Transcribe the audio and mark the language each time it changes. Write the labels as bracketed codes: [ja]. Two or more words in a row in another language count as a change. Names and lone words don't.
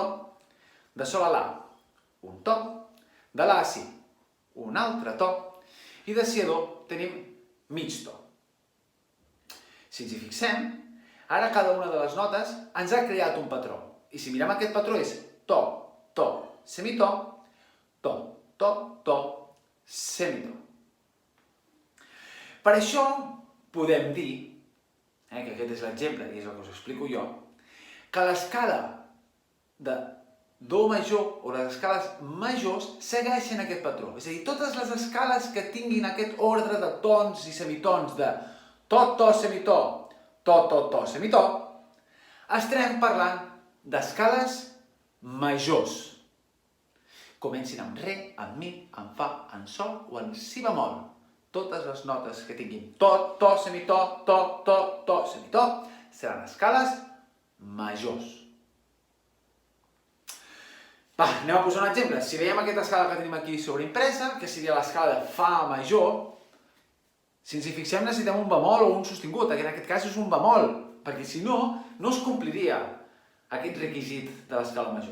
[ca] De sol a la, un to. De la a si, un altre to. I de si a do tenim mig to. Si ens hi fixem, ara cada una de les notes ens ha creat un patró. I si mirem aquest patró és to, to, semitó, to, to, to, semitó. Per això podem dir, que aquest és l'exemple i és el que us explico jo, que l'escala de do major o les escales majors segueixen aquest patró. És a dir, totes les escales que tinguin aquest ordre de tons i semitons de to, to, semitó, to, to, to, semitó, estarem parlant d'escales majors. Comencin amb re, amb mi, amb fa, amb sol o amb si bemol. Totes les notes que tinguin to, to, semitó, to, to, to, semitó, seran escales majors. Va, anem a posar un exemple. Si veiem aquesta escala que tenim aquí sobreimpresa, que seria l'escala de fa major, si ens hi fixem necessitem un bemol o un sostingut, que en aquest cas és un bemol, perquè si no, no es compliria aquest requisit de l'escala major.